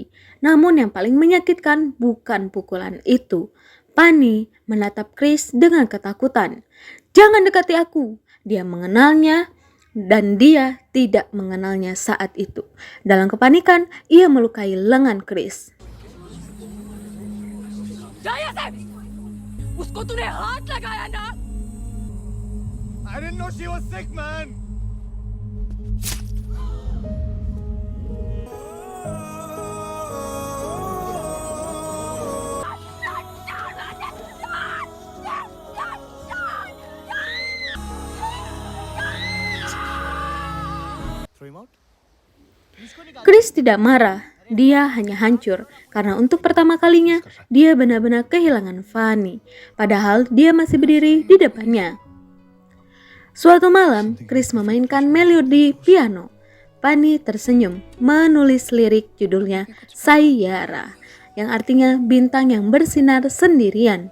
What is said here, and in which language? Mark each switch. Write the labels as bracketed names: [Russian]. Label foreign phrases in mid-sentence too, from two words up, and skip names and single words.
[Indonesian] Namun yang paling menyakitkan bukan pukulan itu. Pani menatap Chris dengan ketakutan. "Jangan dekati aku." Dia mengenalnya dan dia tidak mengenalnya saat itu. Dalam kepanikan, ia melukai lengan Chris. [Hindi] जाया से उसको तूने हाथ लगाया ना। [English] I didn't know she was sick, man. Throw him out. [Indonesian] Chris tidak marah, dia hanya hancur karena untuk pertama kalinya dia benar-benar kehilangan Fanny, padahal dia masih berdiri di depannya. Suatu malam, Chris memainkan melodi piano. Fanny tersenyum, menulis lirik judulnya Sayara, yang artinya bintang yang bersinar sendirian.